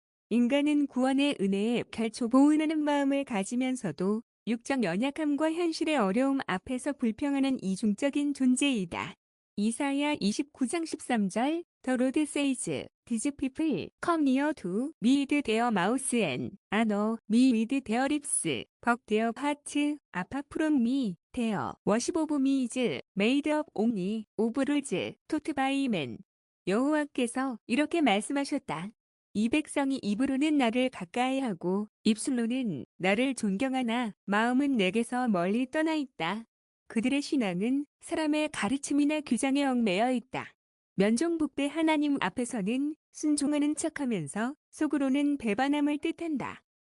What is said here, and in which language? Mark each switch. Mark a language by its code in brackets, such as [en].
[ko] 인간은 구원의 은혜에 결초 보은하는 마음을 가지면서도 육적 연약함과 현실의 어려움 앞에서 불평하는 이중적인 존재이다. 이사야 29장 13절 [en] The Lord says, These people come near to me with their mouths and honor me with their lips, but their hearts are far from me. Their worship of me is made up only of rules taught by men. [ko] 여호와께서 이렇게 말씀하셨다. 이 백성이 입으로는 나를 가까이하고 입술로는 나를 존경하나 마음은 내게서 멀리 떠나 있다. 그들의 신앙은 사람의 가르침이나 규정에 얽매여 있다. 면종복배 하나님 앞에서는 순종하는 척하면서 속으로는 배반함을 뜻한다.